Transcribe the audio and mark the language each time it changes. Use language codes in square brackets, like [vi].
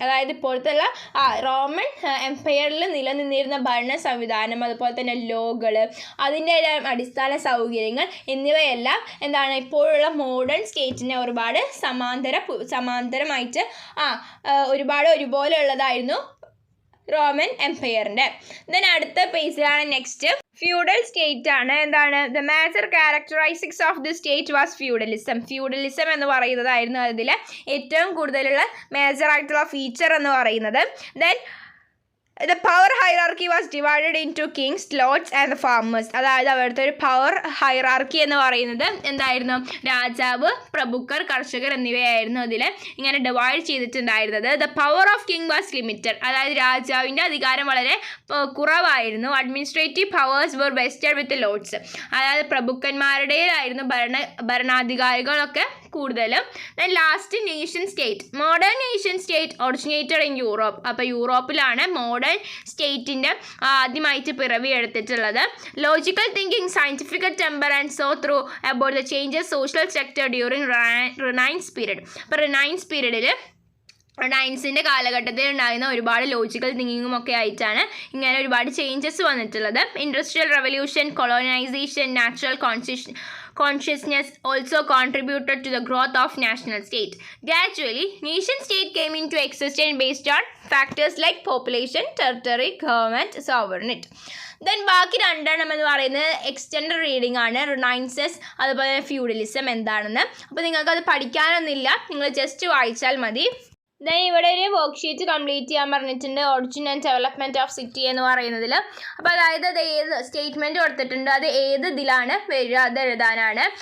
[ml] അതായത് ഇപ്പോഴത്തെ റോമൻ എംപയറിൽ നിലനിന്നിരുന്ന ഭരണ സംവിധാനം, അതുപോലെ തന്നെ ലോകൾ, അതിൻ്റെ അടിസ്ഥാന സൗകര്യങ്ങൾ എന്നിവയെല്ലാം ഇപ്പോഴുള്ള മോഡേൺ സ്റ്റേറ്റിനെ ഒരുപാട് സമാന്തരമായിട്ട് ഒരുപാട് ഒരുപോലെ ഉള്ളതായിരുന്നു റോമൻ എംപയറിൻ്റെ. ദെൻ അടുത്ത പേജിലാണ് നെക്സ്റ്റ് ഫ്യൂഡൽ സ്റ്റേറ്റ് ആണ്. [en] The major characteristics of the state was feudalism. [ml] Feudalism എന്ന് പറയുന്നതായിരുന്നു അതിൽ ഏറ്റവും കൂടുതലുള്ള മേജറായിട്ടുള്ള ഫീച്ചർ എന്ന് പറയുന്നത്. [en] Then the power hierarchy was divided into kings, lords and the farmers. [ml] അതായത് അവിടുത്തെ ഒരു പവർ ഹൈറാർക്കി എന്ന് പറയുന്നത് എന്തായിരുന്നു? രാജാവ്, പ്രഭുക്കർ, കർഷകർ എന്നിവയായിരുന്നു അതിൽ ഇങ്ങനെ ഡിവൈഡ് ചെയ്തിട്ടുണ്ടായിരുന്നത്. [en] The power of king was limited. [ml] അതായത് രാജാവിൻ്റെ അധികാരം വളരെ കുറവായിരുന്നു. [en] Administrative powers were vested with lords. [ml] അതായത് പ്രഭുക്കന്മാരുടേതായിരുന്നു ഭരണാധികാരികളൊക്കെ കൂടുതലും. [en] Then last nation state. Modern nation state originated in Europe. [ml] അപ്പോൾ യൂറോപ്പിലാണ് മോഡേൺ സ്റ്റേറ്റിൻ്റെ ആദ്യമായിട്ട് പിറവി എടുത്തിട്ടുള്ളത്. [en] Logical thinking, scientific temper and so through about the changes social sector during renaissance period. [ml] അപ്പോൾ റിനൈൻസ് പീരീഡിൽ നയൻസിൻ്റെ കാലഘട്ടത്തിൽ ഉണ്ടായിരുന്ന ഒരുപാട് ലോജിക്കൽ തിങ്കിങ്ങും ഒക്കെ ആയിട്ടാണ് ഇങ്ങനെ ഒരുപാട് ചേഞ്ചസ് വന്നിട്ടുള്ളത്. [en] Industrial revolution, colonisation, natural consciousness also contributed to the growth of national state. Gradually, nation state came into existence based on factors like population, territory, government, sovereignty. [ml] Then ബാക്കി രണ്ടെണ്ണം എന്ന് പറയുന്നത് എക്സ്റ്റൻഡ് റീഡിംഗ് ആണ്. റിനൈൻസസ് അതുപോലെ feudalism എന്താണെന്ന്. അപ്പോൾ നിങ്ങൾക്കത് പഠിക്കാനൊന്നുമില്ല, നിങ്ങൾ ജസ്റ്റ് വായിച്ചാൽ മതി. ദെൻ ഇവിടെ ഒരു വർക്ക്ഷീറ്റ് കംപ്ലീറ്റ് ചെയ്യാൻ പറഞ്ഞിട്ടുണ്ട്. Origin and development of city എന്ന് പറയുന്നതിൽ. അപ്പോൾ അതായത് അത് ഏത് സ്റ്റേറ്റ്മെൻറ്റ് കൊടുത്തിട്ടുണ്ട്, അത് ഏത് ഇതിലാണ് വരിക, അത് എഴുതാനാണ്.